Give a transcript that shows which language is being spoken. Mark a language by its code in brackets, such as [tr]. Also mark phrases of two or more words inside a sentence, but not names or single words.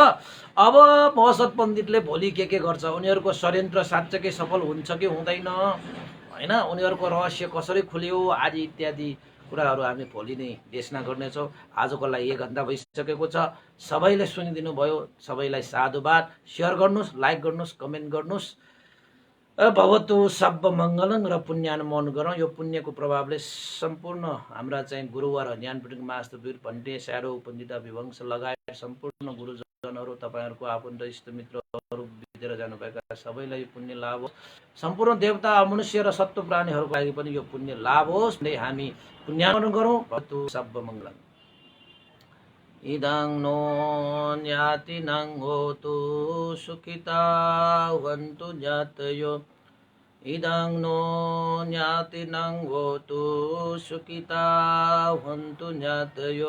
[ne] अब मौसत पण्डितले भोलि के गर्छ, उनीहरूको षड्यन्त्र साँच्चै सफल हुन्छ कि हुँदैन हैन, उनीहरूको रहस्य कसरी खुल्यो आदि इत्यादि कुराहरू हामी भोलि नै देशना गर्नेछौँ। आजको लागि 1 घण्टा भइसकेको छ। सबैले सुनिदिनु भयो, सबैलाई साधुवाद। सेयर गर्नुहोस्, लाइक गर्नुहोस्, कमेन्ट गर्नुहोस्। [pi] भवतु सब मङ्गलं [ne] र पुण्यानुमोदन गरौँ। यो पुण्यको प्रभावले सम्पूर्ण हाम्रा चाहिँ गुरुवर ज्ञानपीठको मास्तरवीर पण्डित स्यारो पण्डित विवंश लगायत सम्पूर्ण गुरुजनहरू, तपाईँहरूको आफन्त इष्टमित्रहरू बितेर जानुभएका सबैलाई पुण्य लाभ होस्। सम्पूर्ण देवता मनुष्य र सत्व प्राणीहरूको लागि पनि यो पुण्य लाभ होस्। हामी पुण्यानुमोदन गरौँ। [pi] भवतु सब मङ्गलम्। इदं नो ज्ञातिनं होतु सुखिता भवन्तु ज्ञातयो। इदं नो ज्ञातिनं होतु सुखिता भवन्तु ज्ञातयो।